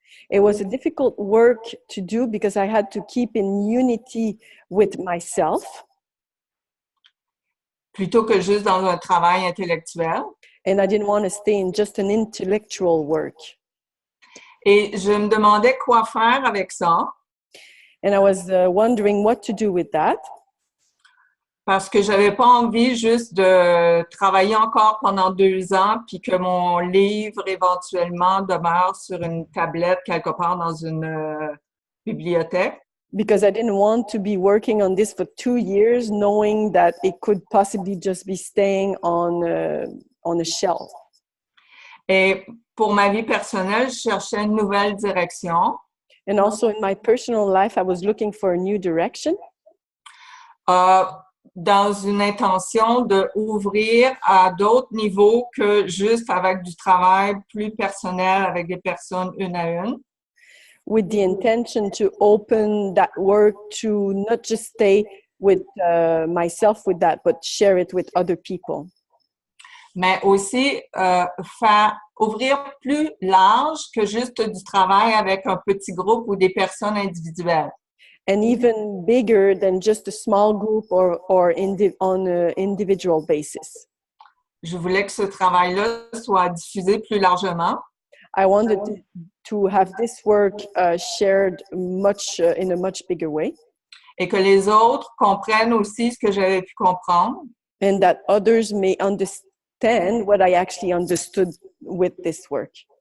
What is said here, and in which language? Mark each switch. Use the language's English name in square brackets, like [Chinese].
[English] It was a difficult work to do because I had to keep in unity with myself. [French] Plutôt que juste dans un travail intellectuel. [English] And I didn't want to stay in just an intellectual work. [French] Et je me demandais quoi faire avec ça. [English] And I was wondering what to do with that. [French] Parce que j'avais pas envie juste de travailler encore pendant 2 ans puis que mon livre éventuellement demeure sur une tablette quelque part dans une bibliothèque. [English] Because I didn't want to be working on this for 2 years, knowing that it could possibly just be staying on a shelf. [French] Et pour ma vie personnelle, je cherchais une nouvelle direction. [English] And also in my personal life, I was looking for a new direction. [French] Dans une intention d'ouvrir à d'autres niveaux que juste avec du travail plus personnel avec des personnes une à une. [English] With the intention to open that work to not just stay with myself with that, but share it with other people. [French] Mais aussi ouvrir plus large que juste du travail avec un petit groupe ou des personnes individuelles. [English] And even bigger than just a small group or on an individual basis. [French] Je voulais que ce travail-là soit diffusé plus largement. [English] I wanted to have this work shared in a much bigger way. [French] Et que les autres comprennent aussi ce que j'avais pu comprendre. [English] And that others may understand what I actually understood with this work.